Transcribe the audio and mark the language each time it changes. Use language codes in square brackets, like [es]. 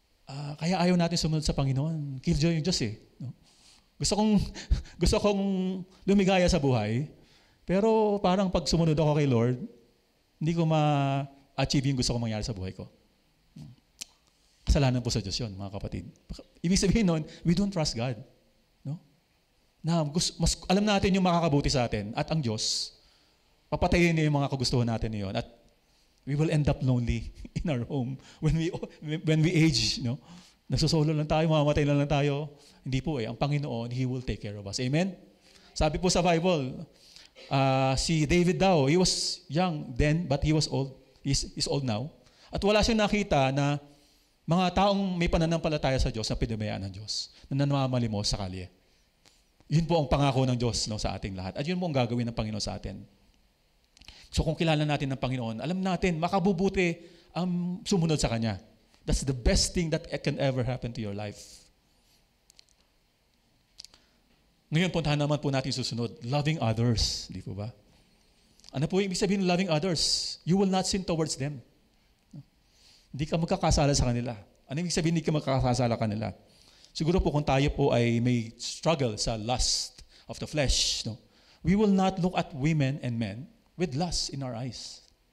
[tl] Kaya ayaw natin sumunod sa Panginoon. Killjoy yung Diyos no? Gusto kong lumigaya sa buhay, pero parang pag sumunod ako kay Lord, hindi ko ma-achieve yung gusto kong mangyari sa buhay ko. Kasalanan po sa Diyos yun, mga kapatid. Ibig sabihin nun, [en] we don't trust God. [tl] No? Na alam natin yung makakabuti sa atin at ang Diyos, papatayin niya yung mga kagustuhan natin niyon at [en] we will end up lonely in our home when we age, [tl] no? Nagsusolo lang tayo, mamamatay lang tayo. Hindi po ang Panginoon, [en] He will take care of us. [tl] Amen? Sabi po sa Bible, si David daw, [en] he was young then, but he was old. He's old now. [tl] At wala siyang nakita na mga taong may pananampalataya sa Diyos na pinabayaan ng Diyos, na namamalimos sa kalye. Yun po ang pangako ng Diyos, no, sa ating lahat. At yun po ang gagawin ng Panginoon sa atin. So kung kilala natin ng Panginoon, alam natin, makabubuti ang sumunod sa Kanya. [en] That's the best thing that can ever happen to your life. [tl] Ngayon, puntahan naman po natin susunod. Loving others. Di po ba? Ano po yung ibig sabihin ng loving others? [en] You will not sin towards them. [tl] Hindi ka magkakasala sa kanila. Ano ibig sabihin hindi ka magkakasala sa kanila? Siguro po kung tayo po ay may struggle sa lust of the flesh, no? [en] We will not look at women and men with lust in our eyes.